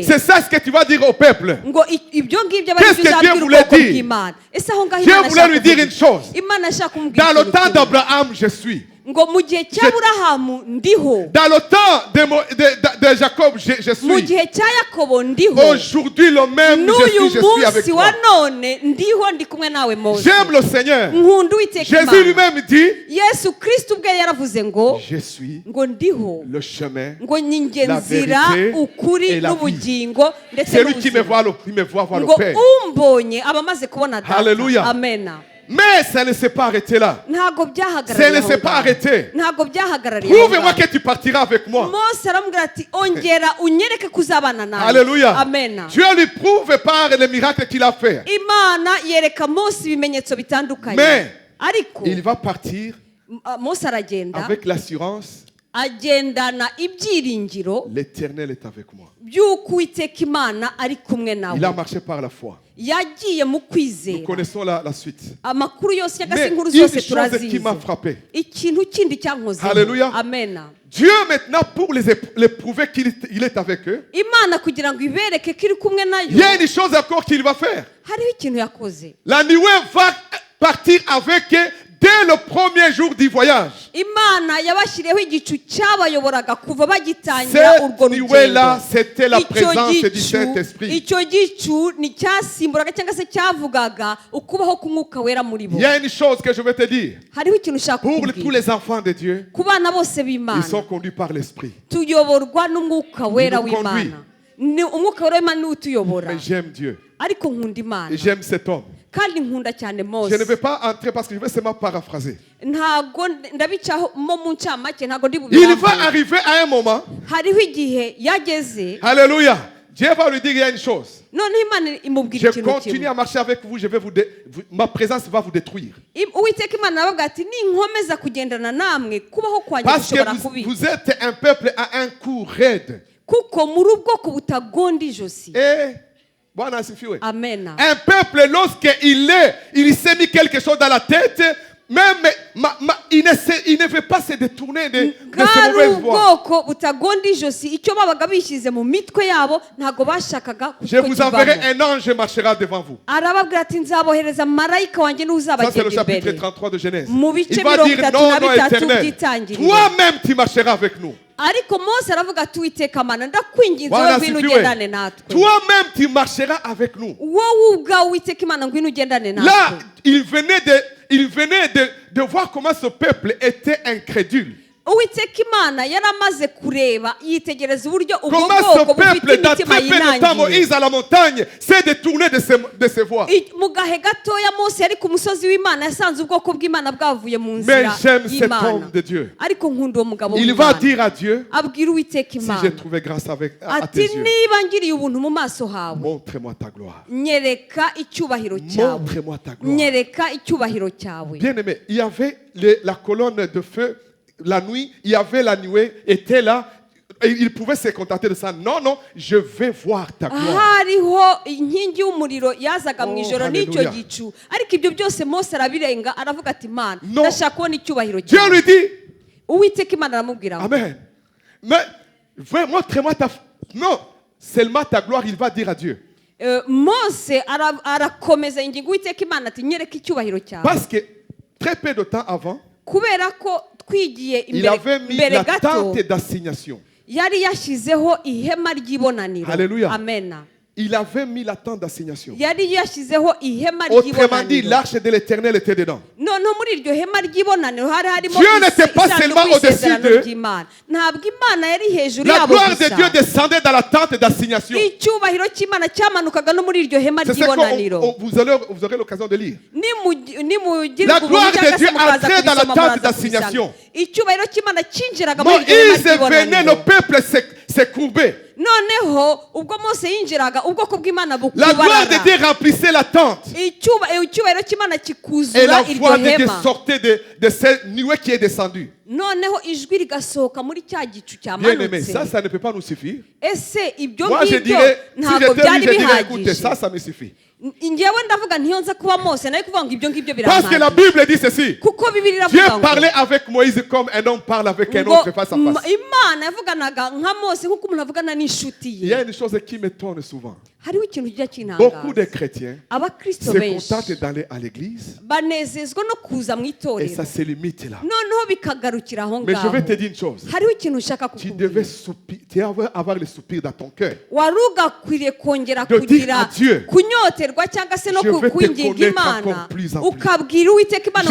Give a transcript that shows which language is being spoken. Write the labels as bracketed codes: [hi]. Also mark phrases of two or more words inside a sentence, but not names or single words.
[fr] C'est ça ce que tu vas dire au peuple. [rw] Ngo ibyo ngibyo [fr] Qu'est-ce [rw] bari [fr] que Dieu [rw] bizabwira [fr] voulait [rw] ubwoko [fr] dire? [rw] bw'Imana. Ese aho ngaho [fr] Dieu [rw] Imana [fr] voulait lui dire une [rw] ashaka [fr] chose. [rw] Imana ashaka kumubwira [fr] Dans le [rw] ikintu [fr] temps [rw] kimwe. [fr] d'Abraham, je suis. [rw] ngo mu gihe cy'Aburahamu ndiho, [fr] Dans le temps de Jacob, je [rw] mu [fr] suis. [rw] gihe cya Yakobo ndiho, [fr] Aujourd'hui, le même, [rw] n'uyu [fr] je suis avec [rw] munsi wa [fr] toi. [rw] none ndiho ndi kumwe nawe Mose. [fr] J'aime le Seigneur. [rw] Nkunda Uwiteka [fr] Jésus [rw] Imana. [fr] lui-même dit, [rw] Yesu Kristo ubwe yaravuze ngo [fr] je suis [rw] ngo ndiho, [fr] le chemin. [rw] ngo ni njye [fr] la [rw] nzira, [fr] vérité [rw] ukuri [fr] et la vie. [rw] n'ubugingo ndetse [fr] Celui qui me [rw] n'ubuzima. [fr] voit, il me voit voir le [rw] ngo [fr] Père. [rw] umbonye aba amaze kubona data. Hallelujah. Amen. [fr] Mais ça ne s'est pas arrêté là. [rw] ntabwo [fr] Ça [rw] byahagarariye [fr] ne [rw] aho [fr] s'est pas [rw] ngaho. [fr] arrêté. [rw] ntabwo byahagarariye aho [fr] Prouve-moi [rw] ngaho. [fr] que tu partiras avec moi. [rw] Mose aramubwira ati ongera unyereke kuzabana nawe. Alléluia. Amen. [fr] Dieu lui prouve par les miracles qu'il a fait. [rw] Imana yereka Mose ibimenyetso bitandukanye. [fr] Mais [rw] ariko [fr] il va partir [rw] Mose aragenda [fr] avec l'assurance, [rw] agendana ibyiringiro [fr] l'Éternel est avec moi. [rw] by'uko Uwiteka Imana ari kumwe [fr] Il a [rw] nawe. [fr] marché par la foi. [rw] yagiye mu [fr] Nous [rw] kwizera. [fr] connaissons la suite. [rw] amakuru yose cyangwa se [fr] Mais [rw] inkuru [fr] une [rw] zose [fr] chose qui [rw] turazizi. [fr] m'a frappé. [rw] ikintu kindi cyankozeho. Alléluia. Amen. [fr] Dieu maintenant pour les prouver qu'il est avec eux, [rw] Imana kugira ngo ibereke ko iri kumwe nayo, [fr] il y a une chose encore qu'il va faire. [rw] hariho ikintu yakoze. [fr] La nuée va partir avec eux dès le premier jour du voyage. [rw] Imana yabashyiriyeho igicu cyabayoboraga kuva bagitangira urwo [fr] Cette nuée-là, [rw] rugendo. [fr] c'était la [rw] Icyo [fr] présence du [rw] gicu- [fr] Saint-Esprit. [rw] icyo gicu ni cyasimburaga cyangwa se cyavugaga ukubaho k'umwuka wera muri bo. [fr] Il y a une chose que je vais te dire. [rw] Hariho ikintu ushaka [fr] Pour tous [rw] kukubwira. [fr] les enfants de Dieu, [rw] ku bana bose [fr] ils [rw] b'Imana [fr] sont conduits par l'Esprit. [rw] tuyoborwa n'umwuka wera [fr] nous conduit. [rw] w'Imana. Ni umwuka wera w'Imana niwe utuyobora. [fr] Mais j'aime Dieu. [rw] ariko nkunda Imana [fr] Et j'aime cet homme. [rw] kandi nkunda cyane Mose. [fr] Je ne vais pas entrer parce que je vais seulement paraphraser. [rw] ntago ndabicaho mo mu ncamake ntago ndi [fr] Il va [rw] bubirambuye. [fr] arriver à un moment. [rw] hariho igihe yageze Alléluia. [fr] Dieu va lui dire il y a une chose. [rw] noneho Imana [fr] Je [rw] imubwira ikintu [fr] continue [rw] kimwe. [fr] à marcher avec vous, ma présence va vous détruire. [rw] Uwiteka Imana aravuga ati ninkomeza kugendana namwe kubaho kwanjye [fr] Parce que [rw] gushobora [fr] vous, [rw] kubi [fr] vous êtes un peuple à un cou raide. [rw] kuko muri ubwoko butagonda ijosi. [fr] Et, bon, asifiwe. Amen. Un peuple, il s'est mis quelque chose dans la tête, même il ne veut pas se détourner de ces [rw] bwari [fr] mauvaises voies. [rw] ubwoko butagonda ijosi icyo babaga bishyize mu mitwe yabo ntago bashakaga [fr] Je vous enverrai [rw] kukivamo. [fr] un ange marchera devant vous. [rw] arababwira ati nzabohereza marayika wanjye niwe [fr] Ça, c'est le [rw] uzabagenda [fr] chapitre [rw] imbere. [fr] 33 de Genèse. [rw] Mu bice [fr] Il va [rw] mirongo [fr] dire [rw] itatu [fr] non, [rw] na [fr] non, [rw] bitatu [fr] éternel. [rw] by'itangiriro. [fr] Toi-même, tu marcheras avec nous. [rw] ariko Mose aravuga ati Uwiteka Mana ndakwinginze wowe [sw] Bwana [rw] ngwino [sw] asifiwe. [rw] ugendane natwe. [fr] Toi-même, tu marcheras avec nous. [rw] wowe ubwawe Uwiteka Imana ngwino ugendane [fr] Là, [rw] natwe. [fr] il venait de voir comment ce peuple était incrédule. [rw] Uwiteka Imana yari amaze kureba yitegereza uburyo ubwo [fr] Comment [rw] bwoko [fr] ce [rw] bufite [fr] peuple, dans très [rw] imitima [fr] peu de temps, [rw] yinangiye. [fr] Moïse à la montagne, s'est détourné de ses voies. [rw] Mu gahe gatoya Mose yari ku musozi w'Imana yasanze ubwoko bw'Imana bwavuye mu [fr] Mais [rw] nzira [fr] j'aime cet [rw] y'Imana. [fr] homme de Dieu. [rw] ariko nkunda uwo mugabo [fr] Il va [rw] w'Imana. [fr] dire à Dieu, [rw] abwira Uwiteka [fr] si [rw] Imana [fr] j'ai trouvé grâce à tes [rw] ati [fr] yeux, [rw] niba ngiriye ubuntu mu maso hawe [fr] montre-moi ta gloire. [rw] nyereka icyubahiro cyawe. [fr] Montre-moi ta gloire. [rw] nyereka icyubahiro cyawe. [fr] Bien aimé, il y avait la colonne de feu la nuit, il y avait la nuée, était là. Et il pouvait se contenter de ça. Non, non, je vais voir ta gloire. [rw] hariho inkingi y'umuriro yazaga mu Oh, ijoro n'icyo hallelujah. gicu ariko ibyo byose Mose arabirenga aravuga ati Mana [fr] Non. [rw] ndashaka kubona icyubahiro [fr] Dieu [rw] cyawe. [fr] lui dit, [rw] Uwiteka Imana aramubwira ngo [fr] Amen. Mais montre-moi ta... Non, seulement ta gloire, il va dire à Dieu. [rw] Mose arakomeza ingingo Uwiteka Imana ati nyereka icyubahiro cyawe. [fr] Parce que très peu de temps avant, [rw] kubera ko twigiye [fr] il avait mis [rw] imbere [fr] la [rw] gato [fr] tente d'assignation. [rw] yari yashyizeho ihema ry'ibonaniro. Hallelujah. Amen. [fr] Il avait mis la tente d'assignation. [rw] yari yashyizeho ihema [fr] Autrement dit, [rw] ry'ibonaniro. [fr] l'arche de l'Éternel était dedans. [rw] noneho muri iryo hema ry'ibonaniro hari harimo [fr] Dieu n'était pas seulement au-dessus d'eux. [rw] ry'Imana. ntabwo Imana yari hejuru [fr] La [rw] yabo [fr] gloire de Dieu [rw] gusa. [fr] descendait dans la tente d'assignation. [rw] icyubahiro cy'Imana cyamanukaga no muri iryo hema [fr] C'est ce [rw] ry'ibonaniro. [fr] que vous aurez l'occasion de lire. [rw] nimugira [fr] La gloire de Dieu entrait dans la tente d'assignation. [rw] icyubahiro cy'Imana cyinjiraga muri iryo hema [fr] Moïse venait, le [rw] ry'ibonaniro. [fr] peuple s'est courbé. [rw] noneho ubwo Mose yinjiraga ubwoko bw'Imana [fr] La gloire de [rw] bukubarara. [fr] Dieu remplissait la tente. [rw] icyubahiro cy'Imana [fr] Et la [rw] kikuzura iryo [fr] voix de Dieu [rw] hema. [fr] sortait de cette nuée qui est descendue. [rw] noneho ijwi rigasohoka muri cya gicu [fr] Bien aimé, [rw] cyamanutse. [fr] ça ne peut pas nous suffire. [rw] ese ibyo [fr] Moi, je [rw] ngibyo [fr] dirais, si [rw] ntabwo [fr] j'étais lui, [rw] byari [fr] je dirais, écoutez, [rw] bihagije. [fr] ça me suffit. [rw] njyewe ndavuga ntiyo nza kuba Mose nawe kuvuga ngo ibyo ngibyo [fr] Parce que la [rw] birahagije. [fr] Bible dit ceci. [rw] kuko Bibiliya [fr] Dieu [rw] iravuga ngo [fr] parlait avec Moïse comme un homme parle avec un [rw] ngo [fr] autre face à face. [rw] Imana yavuganaga nka Mose nk'uko umuntu avugana n'inshuti [fr] Il y a [rw] ye. [fr] une chose qui m'étonne souvent. [rw] hariho ikintu kijya [fr] Beaucoup de [rw] kintangaza [fr] chrétiens [rw] abakristo [fr] se [rw] benshi [fr] contentent d'aller à l'église [rw] banezezwa no kuza mu [fr] et [rw] itorero [fr] ça se limite là. [rw] noneho bikagarukira aho [fr] Mais je [rw] ngaho [fr] vais te dire une chose. [rw] hariho ikintu ushaka [fr] Tu devais [rw] kukubwira [fr] tu devais avoir le soupir dans ton cœur. [rw] wari ugakwiriye kongera [fr] De dire [rw] kugira [fr] à Dieu, [rw] kunyoterwa cyangwa se no [fr] je vais te [rw] kukwinginga [fr] connaître [rw] imana [fr] encore plus en plus. [rw] ukabwira uwiteka imana